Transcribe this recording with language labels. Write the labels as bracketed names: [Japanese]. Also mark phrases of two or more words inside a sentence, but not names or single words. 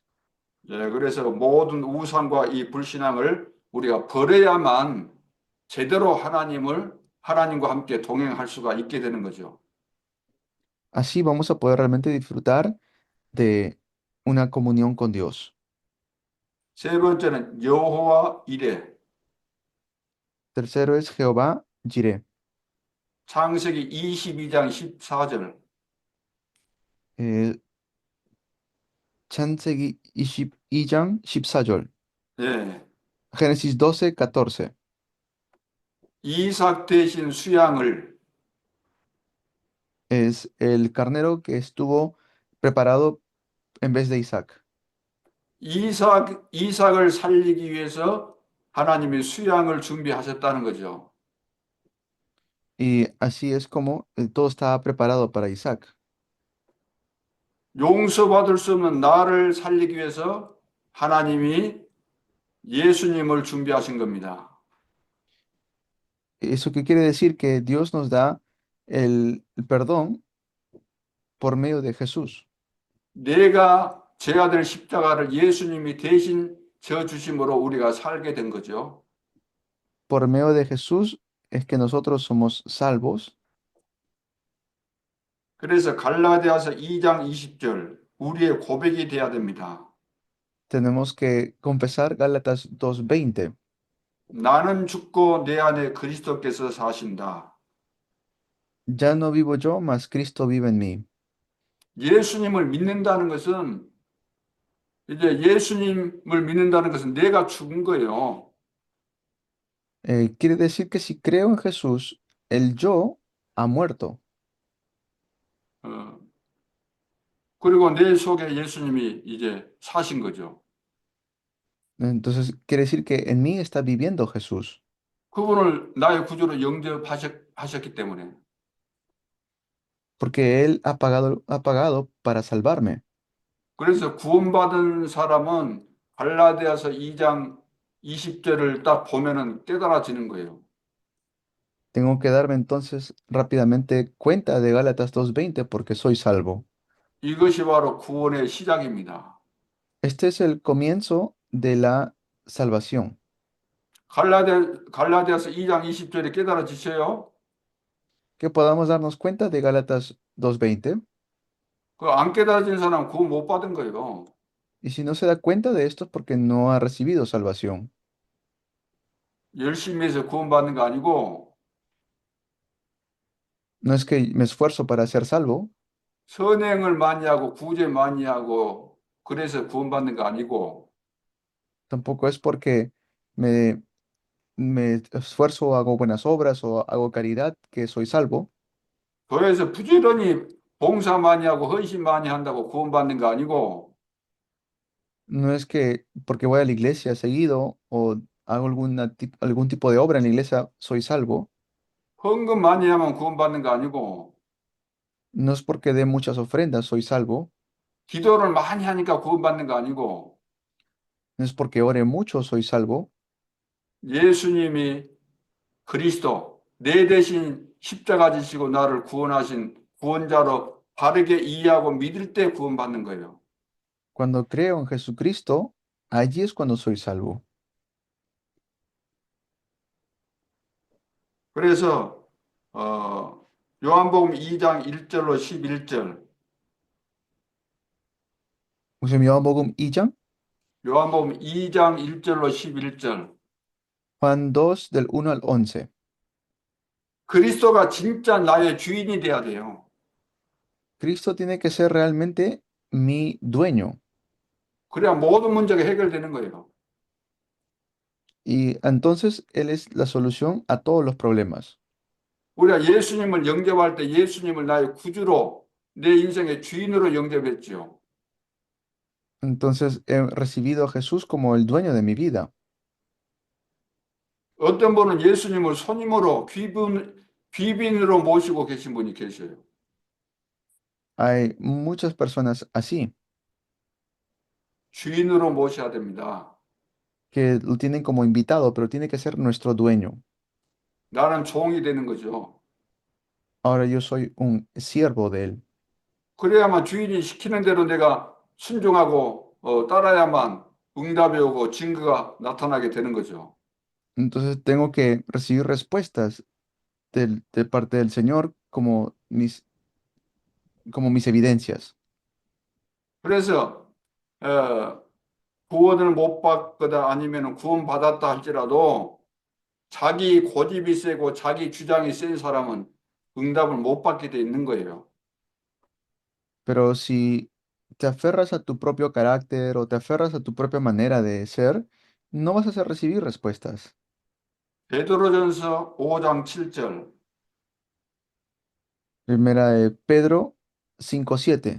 [Korean] 예, 그래서 모든 우상과 이 불신앙을 우리가 버려야만 제대로 하나님과 함께 동행할 수가 있게 되는 거죠. [Spanish] Así vamos a poder realmente disfrutar de una comunión con Dios. [Korean] 세 번째는 여호와 이레. [Spanish] Tercero es Jehová Jireh. [Korean] 창세기 22장 14절. Eh, 창세기 22장 14절. 예. [Spanish] Génesis 12:14. [Korean] 이삭 대신 수양을 [Spanish] Es el carnero que estuvo preparado en vez de Isaac. [Korean] 이삭을 살리기 위해서 하나님이 수양을 준비하셨다는 거죠. [Spanish] Y así es como todo estaba preparado para Isaac. [Korean] 용서받을 수 없는 나를 살리기 위해서 하나님이 예수님을 준비하신 겁니다. [Spanish] ¿Eso qué quiere decir? Que Dios nos da el perdón por medio de Jesús. [Korean] 내가 져야 될 십자가를 예수님이 대신 져 주심으로 우리가 살게 된 거죠. [Spanish] Por medio de Jesús es que nosotros somos salvos. [Korean] 그래서 갈라디아서 2장 20절 우리의 고백이 돼야 됩니다. [Spanish] Tenemos que confesar Gálatas 2:20. [Korean] 나는 죽고 내 안에 그리스도께서 사신다. [Spanish] Ya no vivo yo, mas Cristo vive en mí. [Korean] 예수님을 믿는다는 것은 이제 예수님을 믿는다는 것은 내가 죽은 거예요. [Spanish] Quiere decir que si creo en Jesús, el yo ha muerto. [Korean] 어, 그리고 내 속에 예수님이 이제 사신 거죠. [Spanish] Entonces quiere decir que en mí está viviendo Jesús, [Korean] 그분을 나의 구주로 영접하셨기 때문에 [Spanish] porque Él ha pagado para salvarme. [Korean] 그래서 구원받은 사람은 갈라디아서 2장 20절을 딱 보면은 깨달아지는 거예요. [Spanish] Tengo que darme entonces rápidamente cuenta de Gálatas 2:20 porque soy salvo. [Korean] 이것이 바로 구원의 시작입니다. [Spanish] Este es el comienzo de la salvación. [Korean] 갈라디아서 2장 20절에 깨달아지셔요. [Spanish] Que podamos darnos cuenta de Gálatas 2:20. [Korean] 그 안 깨달아진 사람 구원 못 받은 거예요. [Spanish] Y si no se da cuenta de esto es porque no ha recibido salvación. [Korean] 열심히 해서 구원받는 거 아니고 [Spanish] No es que me esfuerzo para ser salvo, [Korean] 선행을 많이 하고 구제 많이 하고 그래서 구원받는 거 아니고 [Spanish] Tampoco es porque me, me esfuerzo, hago buenas obras o hago caridad que soy salvo. [Korean] 교회에서 부지런히 봉사 많이 하고 헌신 많이 한다고 구원받는 거 아니고 [Spanish] No es que porque voy a la iglesia seguido o hago algún tipo de obra en la iglesia soy salvo. [Korean] 헌금 많이 하면 구원받는 거 아니고 [Spanish] No es porque dé muchas ofrendas soy salvo. [Korean] 기도를 많이 하니까 구원받는 거 아니고 [Spanish] No es porque ore mucho soy salvo. [Korean] 예수님이 그리스도 내 대신 십자가 지시고 나를 구원하신 구원자로 바르게 이해하고 믿을 때 구원받는 거예요. [Spanish] Cuando creo en Jesucristo, allí es cuando soy salvo. [Korean] 그래서 요한복음 2장 1절로 11절 Usted Yohan복음 2장, 요한복음 2장 1절로 11절 [Spanish] Juan 2 del 1 al 11. [Korean] 그리스도가 진짜 나의 주인이 돼야 돼요. [Spanish] Cristo tiene que ser realmente mi dueño. [Korean] 그래야 모든 문제가 해결되는 거예요. [Spanish] Y entonces Él es la solución a todos los problemas. [Korean] 우리가 예수님을 영접할 때 예수님을 나의 구주로 내 인생의 주인으로 영접했지요. [Spanish] Entonces he recibido a Jesús como el dueño de mi vida. [Korean] 어떤 분은 예수님을 손님으로 귀빈으로 모시고 계신 분이 계셔요. [Spanish] Hay muchas personas así, [Korean] 주인으로 모셔야 됩니다. [Spanish] que lo tienen como invitado, pero tiene que ser nuestro dueño. [Korean] 나는 종이 되는 거죠. [Spanish] Ahora yo soy un siervo de Él. [Korean] 그래야만 주인이 시키는 대로 내가 순종하고 따라야만 응답이 오고 증거가 나타나게 되는 거죠. [Spanish] Entonces tengo que recibir respuestas de parte del Señor como mis evidencias. [Korean] 그래서 어, 구원을 못 받거나 아니면 구원받았다 할지라도 자기 고집이 세고 자기 주장이 센 사람은 응답을 못 받게 돼 있는 거예요. [Spanish] Pero si te aferras a tu propio carácter o te aferras a tu propia manera de ser, no vas a hacer recibir respuestas. [Korean] 베드로전서 5장 7절 [Spanish] Primera de Pedro 5:7